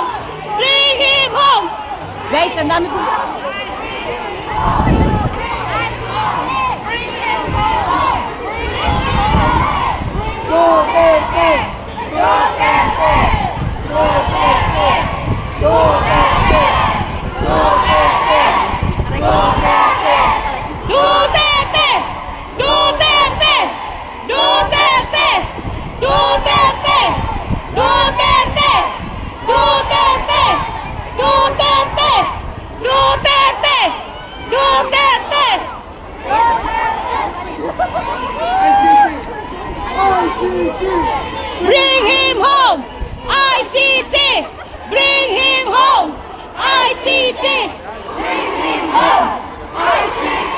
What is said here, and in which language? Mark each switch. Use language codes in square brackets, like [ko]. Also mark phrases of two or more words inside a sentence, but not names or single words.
[en] Bring him home! Guys, [tl] ang dami ko. Duterte! Duterte! Duterte! Duterte! Duterte! Duterte! Duterte! Duterte! Duterte! Duterte! Duterte! Duterte! Duterte! Duterte! Duterte! ICC! [en] Bring him home! ICC! Bring him home! ICC! Bring him home! ICC!